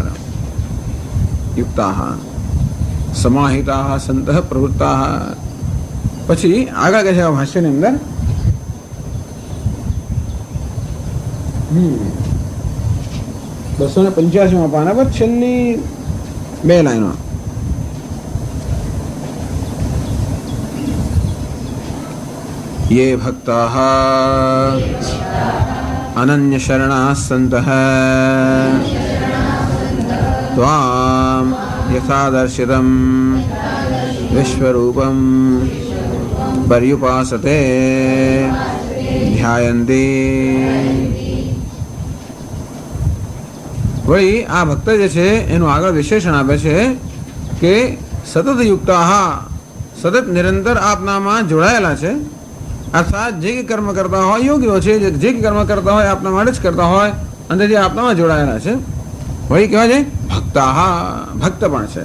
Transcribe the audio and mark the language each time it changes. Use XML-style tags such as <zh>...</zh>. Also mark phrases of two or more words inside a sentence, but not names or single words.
<sa>युक्ताः समाहिताः संतः प्रवृत्ताः.</sa> <gu>પછી આગળ કહે છે ભાષ્યની અંદર 285 પાના પર છેલ્લી 2 લાઈનો.</gu> <sa>ये भक्ताः अनन्य शरणाः सन्तः त्वां यथादर्शितं विश्वरूपं पर्युपासते ध्यायन्ति.</sa> <gu>વહી આ ભક્ત જે છે एનું આગળ વિશેષણ આપે છે કે</gu> <sa>सतत युक्ताः,</sa> <gu>સતત નિરંતર આપનામાં જોડાયેલા છે, અર્થાત જે કર્મ કરતા હોય યોગીઓ છે, જે કર્મ કરતા હોય આપના માટે જ કરતા હોય અને જે આપનામાં જોડાયેલા છે વળી કહેવાય છે ભક્તાહ, ભક્ત પણ છે.</gu>